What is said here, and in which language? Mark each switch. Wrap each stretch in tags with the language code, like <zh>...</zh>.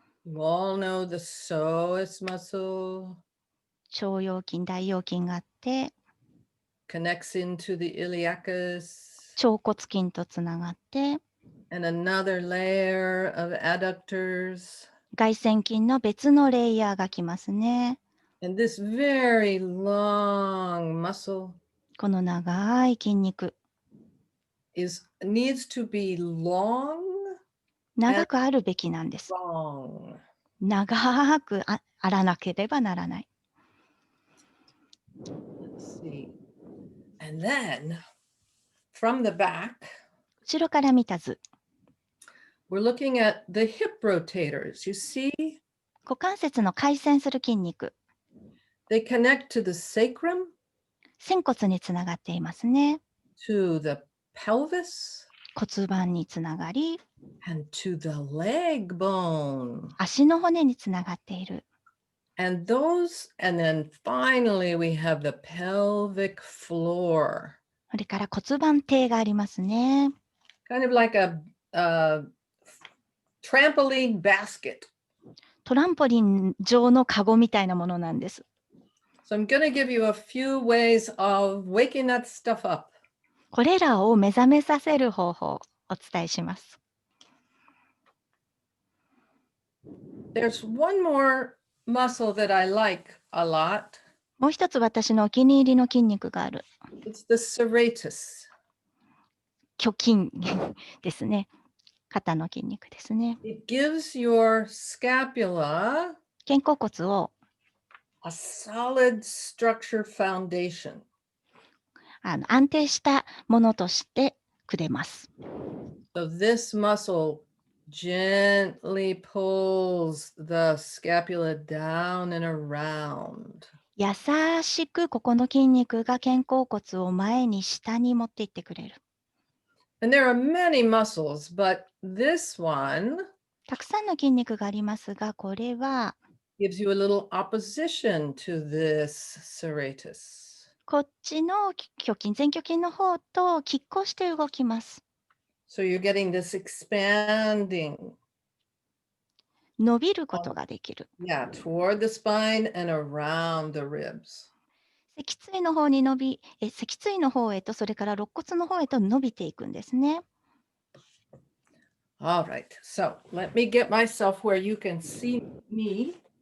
<en>You all know the psoas muscle</en> <ja>腸腰筋、大腰筋があって、</ja> <en>connects into the iliacus.</en> <ja>腸骨筋とつながって、</ja> <en>And another layer of adductors.</en> <ja>外旋筋の別のレイヤーがきますね。</ja> <en>And this very long muscle</en> <ja>この長い筋肉、</ja> <en>needs to be long.</en> <ja>長くあるべきなんです。</ja> <en>Long.</en> <ja>長くあらなければならない。</ja> <en>Let's see. And then from the back,</en> <ja>後ろから見た図。</ja> <en>we're looking at the hip rotators. You see,</en> <ja>股関節の回旋する筋肉、</ja> <en>they connect to the sacrum,</en> <ja>仙骨につながっていますね。</ja> <en>to the pelvis,</en> <ja>骨盤につながり、</ja> <en>and to the leg bone.</en> <ja>足の骨につながっている。</ja> <en>And then finally we have the pelvic floor.</en> <ja>それから骨盤底がありますね。</ja> <en>Kind of like a trampoline basket.</en> <ja>トランポリン上のカゴみたいなものなんです。</ja> <en>So I'm going to give you a few ways of waking that stuff up.</en> <ja>これらを目覚めさせる方法をお伝えします。</ja> <en>There's one more muscle that I like a lot.</en> <ja>もう一つ私のお気に入りの筋肉がある。</ja> <en>It's the serratus.</en> <ja>胸筋ですね。肩の筋肉ですね。</ja> <en>It gives your scapula</en> <ja>肩甲骨を</ja> <en>a solid structure foundation.</en> <ja>安定したものとしてくれます。</ja> <en>So this muscle gently pulls the scapula down and around.</en> <ja>優しくここの筋肉が肩甲骨を前に下に持っていってくれる。</ja> <en>And there are many muscles, but this one</en> <ja>たくさんの筋肉がありますが、これは</ja> <en>gives you a little opposition to this serratus.</en> <ja>こっちの前鋸筋の方と拮抗して動きます。</ja> <en>So you're getting this expanding.</en> <ja>伸びることができる。</ja> <en>Yeah, toward the spine and around the ribs.</en> <ja>脊椎の方に脊椎の方へと、それから肋骨の方へと伸びていくんですね。</ja> <en>All right, so let me get myself where you can see me.</en>